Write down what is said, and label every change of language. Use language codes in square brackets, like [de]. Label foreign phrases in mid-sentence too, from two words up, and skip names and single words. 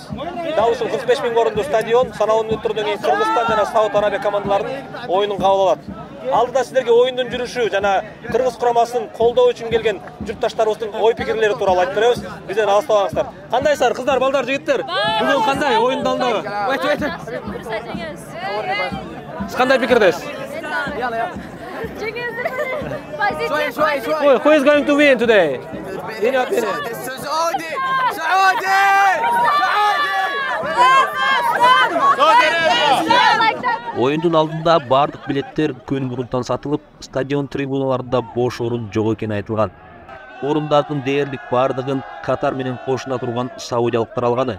[ky] Дал ушул 45 000 орунду стадион саналуу мүнөттөрдөн кийин Кыргызстан жана Сауд Арабия командаларынын оюнун кабыл алат. Алдыда сиздерге оюндун жүрүшү жана Кыргыз курамасын колдоо үчүн келген журтташтарыбыздын ой пикирлери тууралуу айтып беребиз. Бизден алыстабаңыздар. Кандайсыздар кыздар, балдар, жигиттер? Бүгүн кандай оюндун алдындагы? Сиз кандай пикирдесиз? [en] Who is going to win today? In your opinion? Saudi! [ky] Оюндун алдында бардык билеттер күн мурунтан сатылып, стадион трибуналарында бош орун жок экени айтылган. Орундардын дээрлик бардыгын Катар менен кошуна турган саудиялыктар алганы.